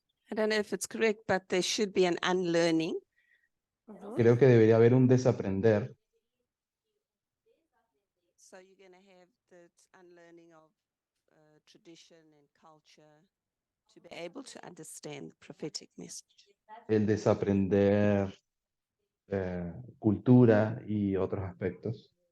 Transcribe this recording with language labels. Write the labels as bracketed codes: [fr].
[en] I don't know if it's correct, but there should be an unlearning. [es] Creo que debería haber un desaprender. [en] So you're going to have the unlearning of tradition and culture to be able to understand the prophetic message. [es] El desaprender cultura y otros aspectos.